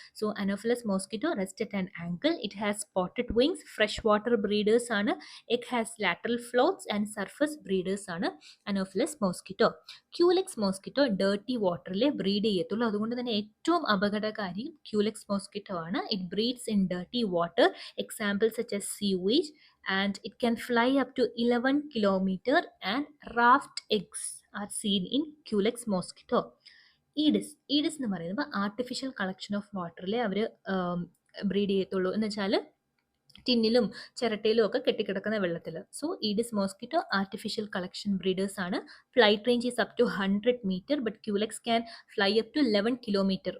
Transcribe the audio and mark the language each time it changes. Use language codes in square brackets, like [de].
[en] So Anopheles mosquito rest at an angle, it has spotted wings, fresh water breeders ആണ്, egg has lateral floats and surface breeders ആണ് Anopheles mosquito. [ml] Culex mosquito dirty വാട്ടറിലെ breed ചെയ്യത്തുള്ളൂ. അതുകൊണ്ട് തന്നെ ഏറ്റവും അപകടകാരി Culex mosquito ആണ്. [en] It breeds in dirty water. Example such as sewage, and it can fly up to 11 kilometer, and raft eggs are seen in Culex mosquito. [ml] Aedes എന്ന് പറയുന്നത് artificial collection of വാട്ടറിലെ our breed ചെയ്യത്തുള്ളൂ എന്ന് വെച്ചാൽ ടിന്നിലും ചിരട്ടയിലും ഒക്കെ കെട്ടിക്കിടക്കുന്ന വെള്ളത്തിൽ. [en] So Aedes mosquito artificial collection breeders ആണ്. Flight range is up to 100 metre, but Culex can fly up to 11 kilometre.